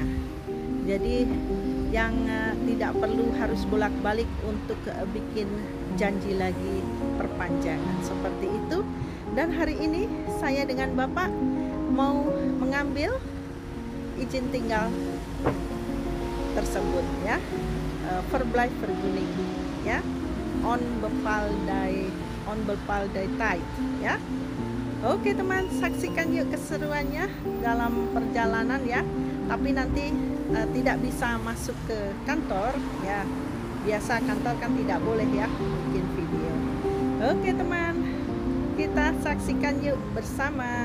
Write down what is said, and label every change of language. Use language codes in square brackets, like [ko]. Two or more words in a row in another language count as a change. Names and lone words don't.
[id] Jadi yang tidak perlu harus bolak-balik untuk bikin janji lagi perpanjangan seperti itu. Dan hari ini saya dengan Bapak mau mengambil izin tinggal tersebut ya, verblijfvergunning ya, [nl] on bepaalde tijd ya. [id] Oke teman, saksikan yuk keseruannya dalam perjalanan ya. Tapi nanti tidak bisa masuk ke kantor ya. Biasa kantor kan tidak boleh ya bikin video. Oke teman, kita saksikan yuk bersama.